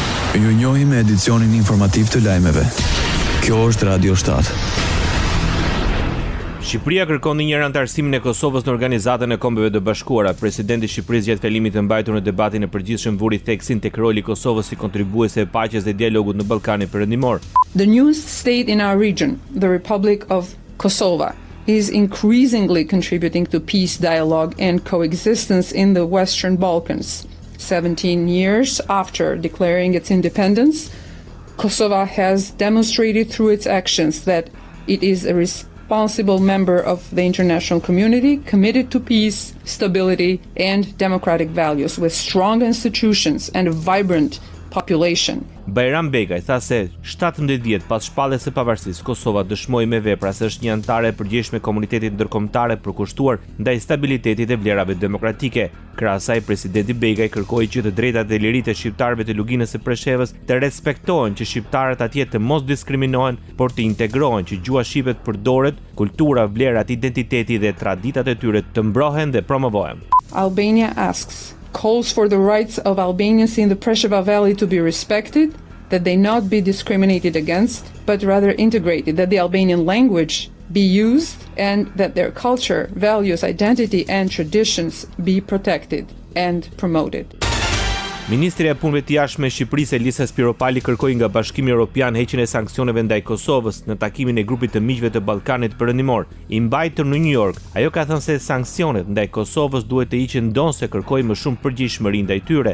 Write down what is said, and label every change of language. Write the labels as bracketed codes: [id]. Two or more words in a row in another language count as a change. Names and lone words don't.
[sq] Ju njohim me edicionin informativ të lajmeve. Kjo është Radio 7. Shqipëria kërkon një antarësimin e Kosovës në Organizatën e Kombeve të Bashkuara. Presidenti i Shqipërisë gjatë fjalimit të mbajtur në debatin e përgjithshëm vuri theksin tek roli i Kosovës si kontribuese e paqes dhe dialogut në Ballkanin Perëndimor. [en] The newest state in our region, the Republic of Kosovo, is increasingly contributing to peace, dialogue and coexistence in the Western Balkans. 17 years after declaring its independence, Kosovo has demonstrated through its actions that it is a responsible member of the international community, committed to peace, stability and democratic values, with strong institutions and a vibrant population. [sq] Bajram Begaj tha se 17 vjet pas shpalljes së pavarësisë, Kosova dëshmoi me vepra se është një anëtare e përgjegjshme e komunitetit ndërkombëtar përkushtuar ndaj stabilitetit dhe vlerave demokratike. Krahas asaj, presidenti Begaj kërkoi që të drejtat dhe liritë e shqiptarëve të luginës së Preshevës të respektohen, që shqiptarët atje të mos diskriminohen, por të integrohen, që gjua shqipe të përdoret, kultura, vlerat, identiteti dhe traditat e tyre të mbrohen dhe promovohen. [en] Albania calls for the rights of Albanians in the Preševa Valley to be respected, that they not be discriminated against, but rather integrated, that the Albanian language be used, and that their culture, values, identity and traditions be protected and promoted. [sq] Ministri e Punëve të Jashtme e Shqipërisë Elisa Spiropali kërkoi nga Bashkimi Evropian heqjen e sanksioneve ndaj Kosovës në takimin e grupit të miqve të Ballkanit Perëndimor, i mbajtur në New York. Ajo ka thënë se sanksionet ndaj Kosovës duhet të hiqen ndonse kërkoi më shumë përgjegjësi ndaj tyre.